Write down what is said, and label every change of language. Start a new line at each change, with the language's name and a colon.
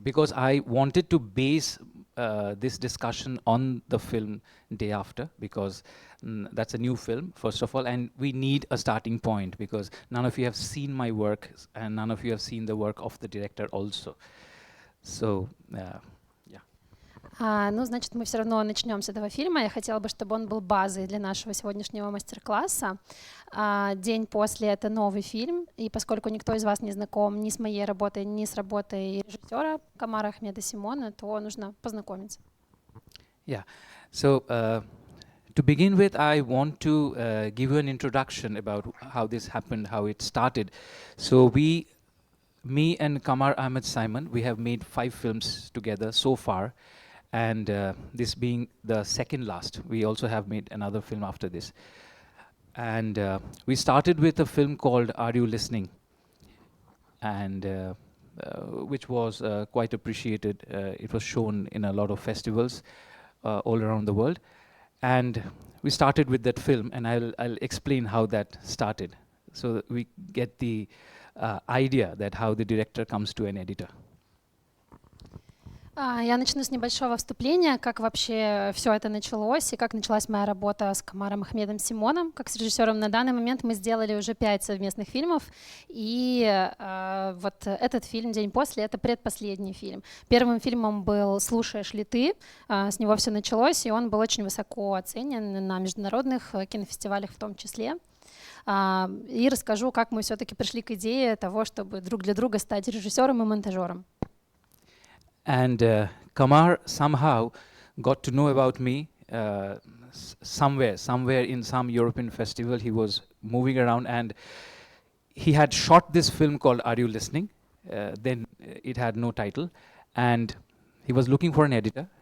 English: Because I wanted to base this discussion on the film Day After, because that's a new film, first of all, and we need a starting point, because none of you have seen my work, and none of you have seen the work of the director also. So, yeah.
Russian: Ну, значит, мы все равно начнем с этого фильма. Я хотела бы, чтобы он был базой для нашего сегодняшнего мастер-класса. «День после» — это новый фильм, и поскольку никто из вас не знаком ни с моей работой, ни с работой режиссера Камара Ахмеда Симона, то нужно познакомиться.
English: Yeah. So, to begin with, I want to give you an introduction about how this happened, how it started. So me and Kamar Ahmed Simon, we have made 5 films together so far. And this being the second last, we also have made another film after this. And we started with a film called Are You Listening? And which was quite appreciated. It was shown in a lot of festivals all around the world. And we started with that film, and I'll explain how that started, so that we get the idea that how the director comes to an editor.
Russian: Я начну с небольшого вступления, как вообще все это началось и как началась моя работа с Камаром Ахмедом Симоном, как с режиссером. На данный момент мы сделали уже 5 совместных фильмов, и вот этот фильм «День после» — это предпоследний фильм. Первым фильмом был «Слушаешь ли ты?», с него все началось, и он был очень высоко оценен на международных кинофестивалях в том числе. И расскажу, как мы все-таки пришли к идее того, чтобы друг для друга стать режиссером и монтажером.
English: And Kamar somehow got to know about me somewhere in some European festival. He was moving around, and he had shot this film called Are You Listening? Then it had no title, and he was looking for an editor.